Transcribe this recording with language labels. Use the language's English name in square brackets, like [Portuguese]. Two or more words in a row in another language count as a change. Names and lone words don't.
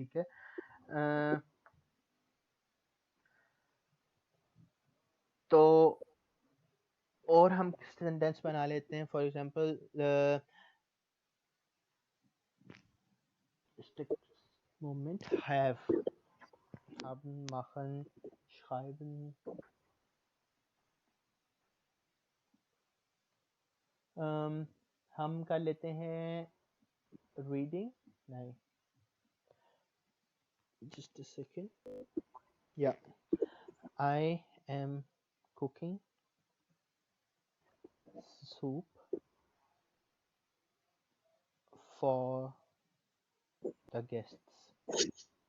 [Hindi] ठीक है। तो और हम सेंटेंस बना लेते हैं, [English] for example moment have [German] haben machen schreiben। [Hindi] हम कर लेते हैं रीडिंग, नहीं, [English] just a second, yeah, I am cooking soup for the guests.